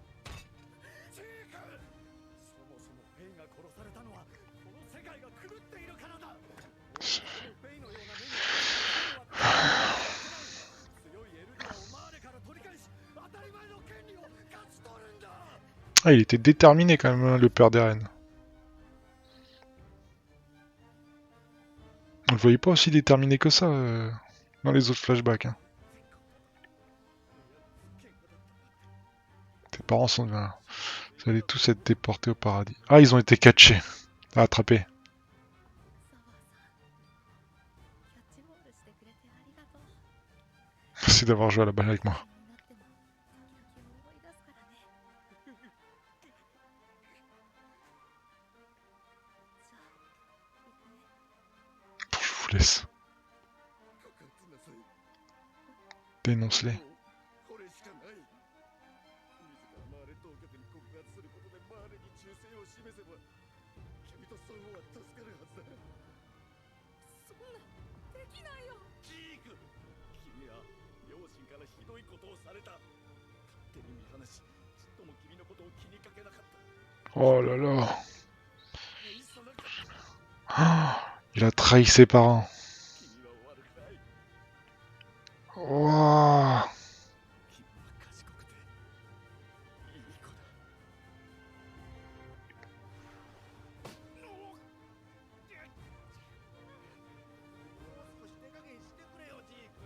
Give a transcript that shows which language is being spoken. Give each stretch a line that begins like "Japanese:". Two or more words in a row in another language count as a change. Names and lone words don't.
Japanese: ジーク！そもそもフェイが殺されたのはこの世界が狂っているからだ。フェイのような目に強いエルディアをマーレから取り返し当たり前の権利を勝ち取るんだ。
French: Ah, il était déterminé quand même, hein, le père d'Eren. On le voyait pas aussi déterminé que ça dans les autres flashbacks. Hein. Tes parents sont... Vous allez tous être déportés au paradis. Ah, ils ont été catchés. Attrapés.
Japanese: サワーさん、キャッチボールしてくれてありがとう。
French: Merci d'avoir joué à la balle avec moi.
Japanese: になっても時々思い出すからね。じゃあ行くね。
French: Je vous laisse. Dénonce-les.
Japanese: これしかない。自らマーレ当局に告発することでマーレに忠誠を示せば君とソンは助かるはずだ。そんなできないよ。ジーク、君は両親からひどいことをされた。勝手に見放し、ちっとも君のことを気にかけなかった。
French: Oh là là. Ah, il a trahi ses parents.
Japanese: 君は悪くない。 Wouah. 君は賢くていい子だ。もう少し手加減してくれよ、ジーク。